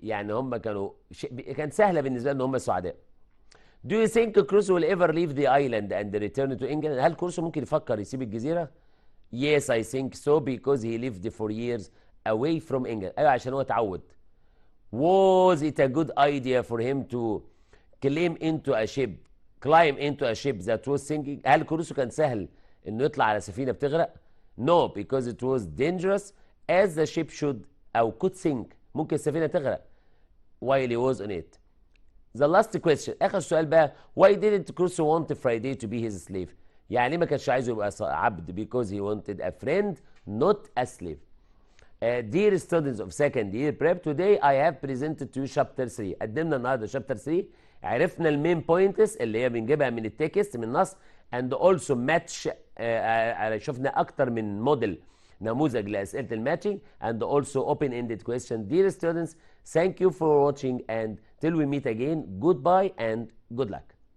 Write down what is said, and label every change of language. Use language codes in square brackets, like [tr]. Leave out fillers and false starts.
[ar] يعني هم كان سهله بالنسبه لهم ان هم سعداء. [en] Do you think Crusoe will ever leave the island and return to England؟ [ar] هل كروسو ممكن يفكر يسيب الجزيره؟ [en] Yes, I think so because he lived for years away from England. [ar] ايوه عشان هو اتعود. [en] Was it a good idea for him to climb into a ship that was sinking؟ [ar] هل كروسو كان سهل انه يطلع على سفينه بتغرق؟ [en] No, because it was dangerous as the ship should او could sink. [ar] ممكن السفينه تغرق [en] while he was on it. The last question، [ar] اخر سؤال بقى. [en] Why didn't Crusoe want Friday to be his slave؟ [ar] يعني ليه ما كانش عايزه يبقى عبد؟ [en] Because he wanted a friend not a slave. Dear students of second year prep, today I have presented to you chapter 3. [ar] قدمنا النهارده chapter 3. عرفنا المين بوينتس اللي هي بنجيبها من التكست من النص [en] and also match. [ar] شفنا اكتر من موديل نموذج لاسئله الماتشنج [en] and also open ended question. Dear students, thank you for watching and till we meet again, goodbye and good luck.